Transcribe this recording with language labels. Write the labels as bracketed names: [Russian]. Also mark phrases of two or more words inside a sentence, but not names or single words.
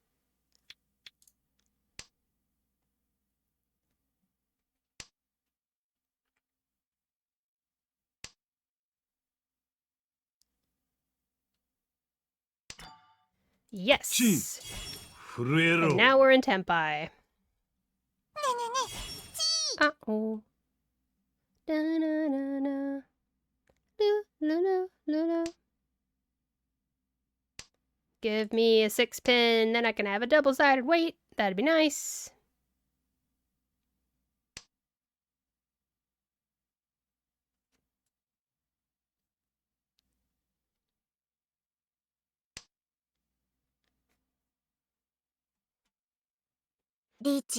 [English] Yes. [Japanese] 震えろ [English] And now we're in Tempai. [Japanese] ねえねえねえ Uh-oh. Da-na-na-na. Loo-loo-loo-loo-loo. [English] Give me a 6-pin, then I can have a double-sided weight. That'd be nice. Riichi